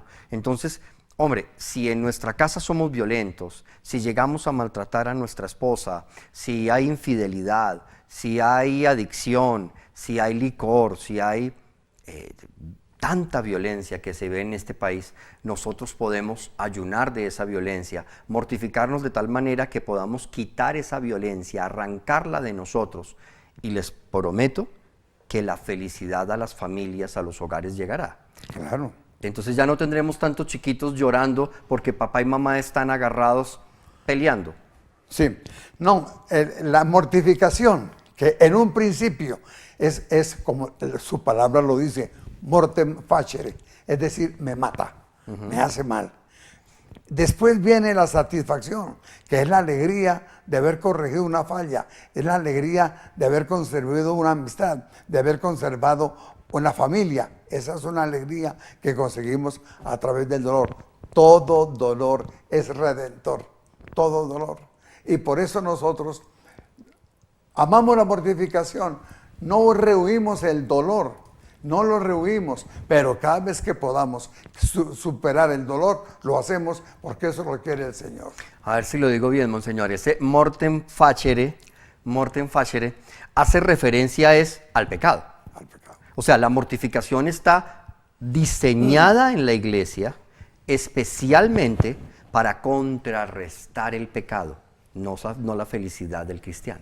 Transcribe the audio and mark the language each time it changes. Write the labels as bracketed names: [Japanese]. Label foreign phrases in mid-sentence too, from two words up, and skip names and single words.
[Spanish] Entonces, hombre, si en nuestra casa somos violentos, si llegamos a maltratar a nuestra esposa, si hay infidelidad, si hay adicción, si hay licor, si hay tanta violencia que se ve en este país, nosotros podemos ayunar de esa violencia, mortificarnos de tal manera que podamos quitar esa violencia, arrancarla de nosotros, y les prometo que la felicidad a las familias, a los hogares llegará. Claro. Entonces ya no tendremos tantos chiquitos llorando porque papá y mamá están agarrados peleando. Sí, no, la mortificación, que en un principio es como su palabra lo dice, [Latin] mortem facere, [Spanish] es decir, me mata, me hace mal. Después viene la satisfacción, que es la alegría de haber corregido una falla, es la alegría de haber conservado una amistad, de haber conservado una familia. Esa es una alegría que conseguimos a través del dolor. Todo dolor es redentor, todo dolor. Y por eso nosotros amamos la mortificación, no rehuimos el dolor, no lo rehuimos, pero cada vez que podamos superar el dolor, lo hacemos porque eso lo quiere el Señor. A ver si lo digo bien, monseñor. [Latin] Ese mortem facere, [Spanish] hace referencia al pecado. Al pecado. O sea, la mortificación está diseñada en la iglesia especialmente para contrarrestar el pecado, no la felicidad del cristiano.